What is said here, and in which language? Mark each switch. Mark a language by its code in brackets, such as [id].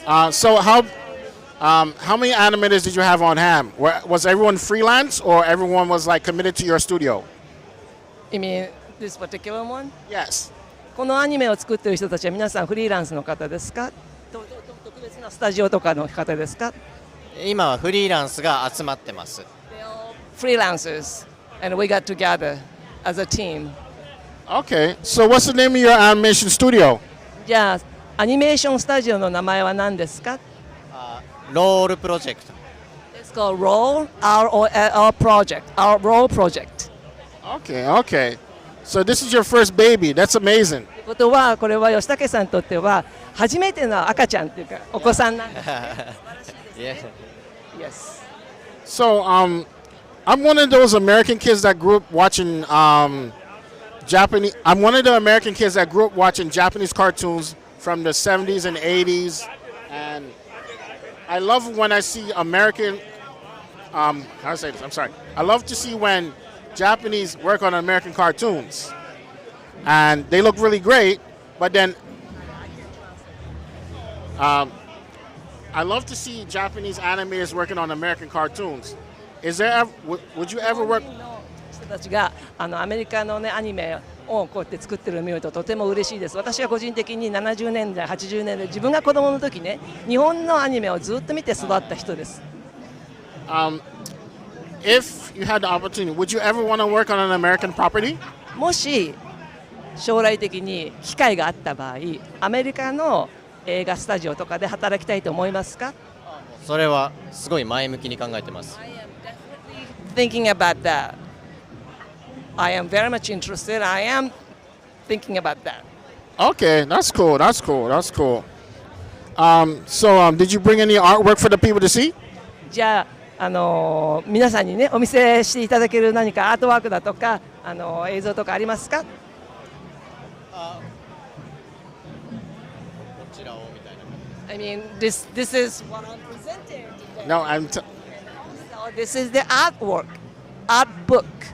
[en] So how many animators did you have on hand? Was everyone freelance or everyone was committed to your studio? You mean this particular one? Yes. [ja] このアニメを作っている人たちは皆さんフリーランスの方ですか？特別なスタジオとかの方ですか？今はフリーランスが集まってます。 [en] Freelancers, and we got together as a team. Okay, so what's the name of your animation studio? [ja] じゃあアニメーションスタジオの名前は何ですか？ロールプロジェクト。 [en] It's called Roll Our Project. Our Roll Project. Okay. So this is your first baby. That's amazing. [ja] ということはこれは吉武さんにとっては初めての赤ちゃんっていうかお子さんなんです。 [en] Yes. So I'm one of those American kids that grew up watching Japanese. I'm one of the American kids that grew up watching Japanese cartoons from the 70s and 80s, and I love when I see American. How do I say this? I'm sorry. I love to see when Japanese work on American cartoons, and they look really great. But then, I love to see Japanese animators working on American cartoons. Is there ever, would you ever work? [ja] 人たちがアメリカの、ね、アニメをこうやって作ってるのを見るととても嬉しいです。私は個人的に70年代、80年代、自分が子供の時ね、日本のアニメをずっと見て育った人です。 [en] If you had the opportunity, would you ever want to work on an American property? [ja] もし将来的に機会があった場合、アメリカの映画スタジオとかで働きたいと思いますか？それはすごい前向きに考えてます。 [en] Thinking about that. I am very much interested. I am thinking about that. Okay, that's cool. That's cool. That's cool. Did you bring any artwork for the people to see? [ja] じゃあ、皆さんにねお見せしていただける何かアートワークだとか映像とかありますか？こちらをみたいな。 [en] I mean, this is what I'm presenting today. No, So this is the artwork, art book.